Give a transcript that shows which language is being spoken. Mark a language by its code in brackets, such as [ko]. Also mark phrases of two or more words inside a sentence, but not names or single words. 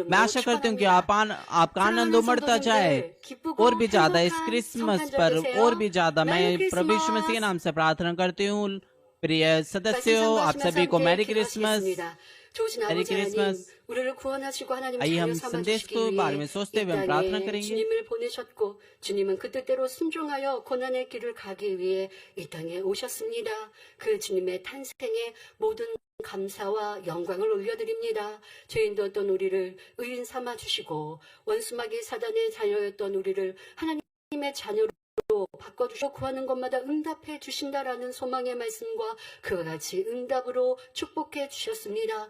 [hi] मैं आशा करती हूँ कि आपका आनंद उमड़ता जाए और भी ज्यादा इस क्रिसमस पर और भी ज्यादा। मैं प्रभु यीशु मसीह के नाम से प्रार्थना करती हूँ। प्रिय सदस्यों, आप सभी को [en] Merry Christmas. [ko] 좋으신 [hi] मैरी [ko] 아버지 하나님, [hi] क्रिसमस। [ko] 우리를 구원하시고 하나님 [hi] आइए हम [ko] 자녀 삼아 [hi] संदेश [ko] 주시기 [hi] को बारे में [ko] 위해 [hi] सोचते [ko] 이 [hi] हुए हम प्रार्थना [ko] 땅에 [hi] करेंगे। [ko] 주님을 보내셨고 주님은 그 뜻대로 순종하여 고난의 길을 가기 위해 이 땅에 오셨습니다. 그 주님의 탄생에 모든 감사와 영광을 올려드립니다. 죄인되었던 우리를 의인 삼아 주시고 원수마귀 사단의 자녀였던 우리를 하나님의 자녀로 바꿔주시고 구하는 것마다 응답해 주신다라는 소망의 말씀과 그와 같이 응답으로 축복해 주셨습니다.